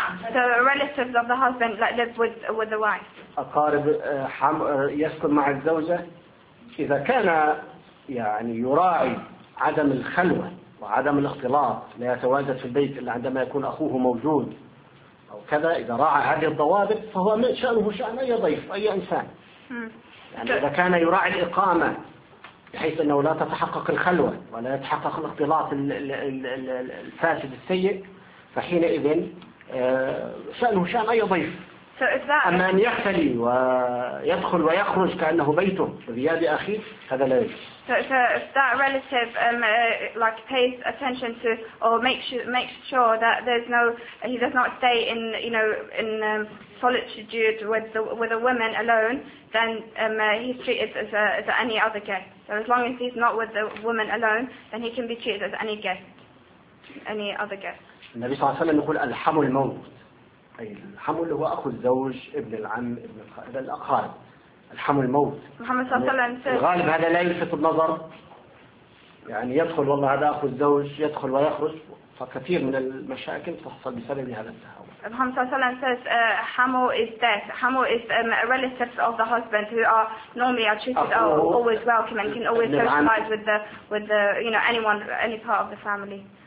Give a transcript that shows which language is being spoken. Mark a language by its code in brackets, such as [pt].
[en] So relatives of the husband that live with the wife. [ar] أقارب حم يسكن مع الزوجة إذا كان يعني يراعي عدم الخلوة وعدم الاختلاط لا يتواجد في البيت إلا عندما يكون أخوه موجود أو كذا إذا راعى هذه الضوابط فهو من شأنه شأن أي ضيف أي إنسان. يعني إذا كان يراعي الإقامة بحيث أنه لا تتحقق الخلوة ولا يتحقق الاختلاط الفاسد السيء فحينئذ سأله شأن أي ضيف. [en] So if that [ar] أما أن يختلي ويدخل ويخرج كأنه بيته بغياب أخيه هذا لا يجوز. [en] So if that relative like pays attention to or makes sure that there's no he does not stay in you know in solitude with a woman alone, then he's treated as any other guest. So as long as he's not with the woman alone, then he can be treated as any other guest. [ar] النبي صلى الله عليه وسلم يقول الحم الموت أي الحم اللي هو أخو الزوج ابن العم ابن الأقارب الحم الموت. محمد صلى الله عليه وسلم الغالب هذا لا يلفت النظر يعني يدخل والله هذا أخو الزوج يدخل ويخرج فكثير من المشاكل تحصل بسبب هذا التهاون. [en] Muhammad [ar] صلى الله عليه وسلم [en] says حمو is death. حمو is relatives of the husband who are normally are treated always welcome and can always socialize with the you know anyone any part of the family.